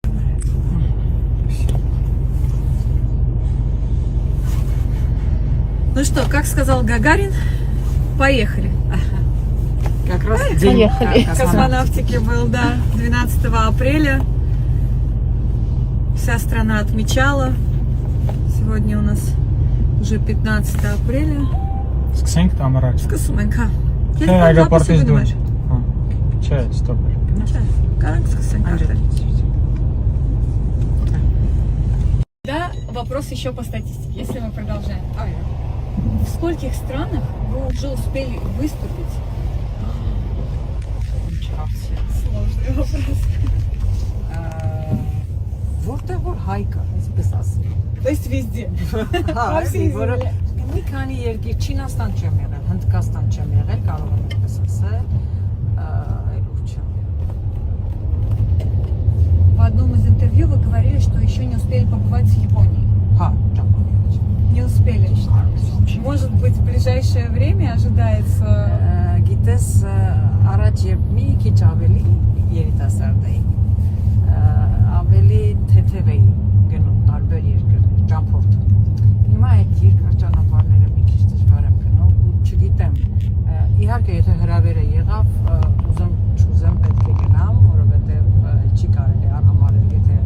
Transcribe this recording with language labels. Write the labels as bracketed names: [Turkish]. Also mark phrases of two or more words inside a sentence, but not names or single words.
[Russian] Ну что, как сказал Гагарин, поехали. Как раз день космонавтики был, да, 12 апреля. Вся страна отмечала. Сегодня у нас уже 15 апреля. [Armenian] Սկսենք կամ առաջ։ Սկսում ենք, հա։ Թե այգապարտից դու։ Չէ, ստոպ։ Չէ, կարանք սկսենք արդեն։ [Russian] Да, вопрос еще по статистике, если мы продолжаем. В скольких странах вы уже успели выступить? Сложный вопрос. [Armenian] Որտեղ որ հայ կա, այսպես ասեմ։ [Russian] То есть везде. [Armenian] Հա, որը մի քանի երկիր Չինաստան չեմ եղել, Հնդկաստան չեմ եղել, կարող եմ այսպես ասել, այլուր չեմ եղել։ [Russian] В одном из интервью вы говорили, что еще не успели побывать в Японии. [Armenian] Հա, ճամփա։ [Russian] Не успели. Может быть, в ближайшее время ожидается. [Armenian] Գիտես, առաջ երբ մի քիչ ավելի երիտասարդ էի, ավելի թեթև էի գնում տարբեր երկրներ, ճամփորդ։ Հիմա այդ երկար ճանապարհները մի քիչ դժվար եմ գնում ու չգիտեմ։ Իհարկե, եթե հրավերը եղավ, ուզեմ չուզեմ պետք է գնամ, որովհետև չի կարելի անհամարելի